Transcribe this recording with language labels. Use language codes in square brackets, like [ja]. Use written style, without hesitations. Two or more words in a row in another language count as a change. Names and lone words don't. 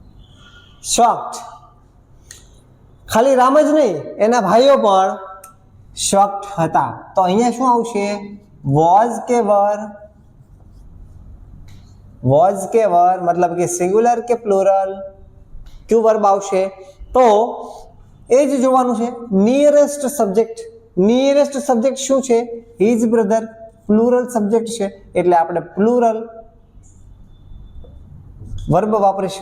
[gu] shocked. ખાલી રામ જ નહીં, એના ભાઈઓ પણ shocked હતા. તો અહીંયા શું આવશે? was કે were? was કે were મતલબ કે સિંગ્યુલર કે પ્લુરલ? ક્યુ વર્બ આવશે? તો એ જ જોવાનું છે. [en] nearest subject [gu] શું છે? [en] his brother. plural subject [gu] છે એટલે આપણે [en] plural verb [gu] વાપરીશું.